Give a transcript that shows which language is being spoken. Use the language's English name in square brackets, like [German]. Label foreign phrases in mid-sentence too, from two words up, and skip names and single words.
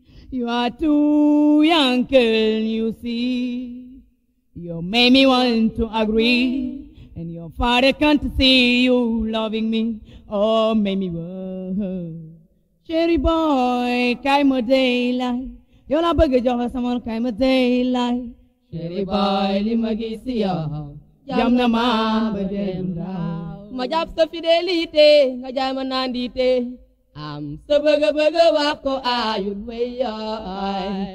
[English] You are too young, can you see? You made me want to agree. And your father can't see you loving me. Oh, make me work. Cherry boy, [Wolof] kaay ma dey la. Yow laa bëgg jox la sama, kaay ma dey la. Chéri boy, li ma gis ci yow, jam na ma ba dem raw. Ma jàpp sa fidélité, nga jaay ma nandité. Am sa bëgg-bëgg, wax ko aayul, wey yaay.